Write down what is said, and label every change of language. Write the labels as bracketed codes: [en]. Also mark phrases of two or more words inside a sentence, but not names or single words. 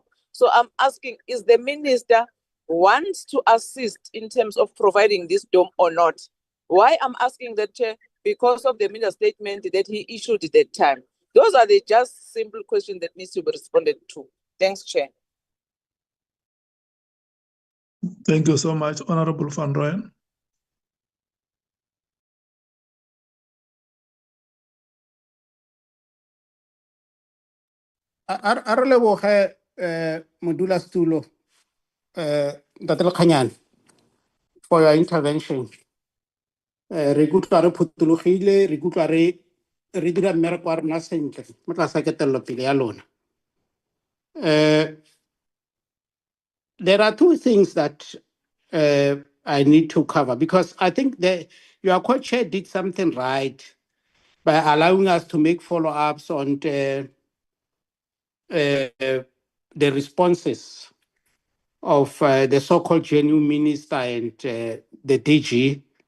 [en] So I'm asking, is the Minister wants to assist in terms of providing this dome or not? Why I'm asking that, Chair? Because of the media statement that he issued at that time. Those are the just simple questions that needs to be responded to. Thanks, Chair. Thank you so much, Honorable Van Rooyen. [tn] A re leboge modulasetulo Ntate Lekganyane [en] for your intervention. [tn] Re ikutlwa re phuthulogile, re ikutlwa re dira mmereko wa rona sentle mo tlase ga ketellopele ya lona. [en] there are two things that I need to cover, because I think your co-chair did something right by allowing us to make follow-ups on the responses of the so-called genuine minister and the DG.